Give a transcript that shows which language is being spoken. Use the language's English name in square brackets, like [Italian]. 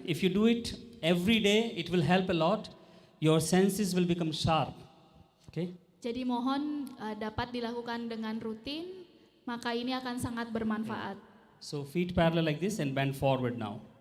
[English] If you do it every day, it will help a lot. Your senses will become sharp. Okay? [Indonesian] Jadi mohon dapat dilakukan dengan rutin, maka ini akan sangat bermanfaat. [English] So feet parallel like this and bend forward now.